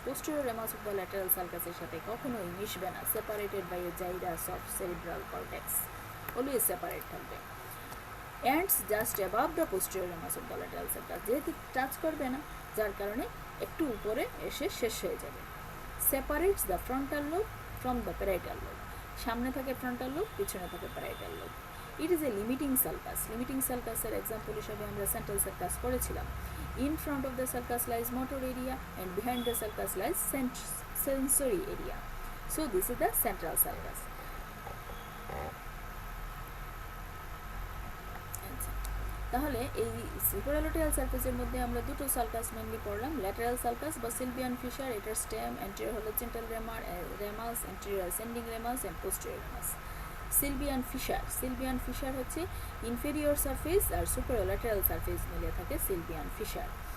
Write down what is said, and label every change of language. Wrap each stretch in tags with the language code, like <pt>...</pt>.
<en>Posterior ramus of the lateral sulcus</en> <bn>এর সাথে কখনোই মিশবে না,</bn> <en>separated by a gyrus of cerebral cortex, always separate</en> <bn>থাকবে।</bn> <en>ends just above the posterior ramus of the lateral sulcus,</en> <bn>যেহেতু touch করবে না যার কারণে একটু উপরে এসে শেষ হয়ে যাবে।</bn> <en>separates the frontal lobe from the parietal lobe,</en> <bn>সামনে থাকে</bn> <en>frontal lobe,</en> <bn>পিছনে থাকে</bn> <en>parietal lobe. It is a limiting sulcus.</en> <bn>Limiting sulcus এর এক্সাম্পল হিসেবে আমরা সেন্ট্রাল সার্কাস পড়েছিলাম।</bn> <en>In front of the sulcus lies motor area and behind the sulcus lies sensory area. So this is the central sulcus.</en> <bn>তাহলে এই</bn> <en>superolateral সারফেসের</en> <bn>মধ্যে আমরা দুটো</bn> <en>sulcus mainly</en> <bn>পড়লাম,</bn> <en>Lateral sulcus বা Sylvian fissure, এটার stem, anterior horizontal ramus, anterior ascending ramus and posterior ramus. Sylvian fissure</en> <bn>হচ্ছে</bn> <en>inferior surface আর superolateral surface</en> <bn>মিলে থাকে</bn> <en>Sylvian fissure.</en>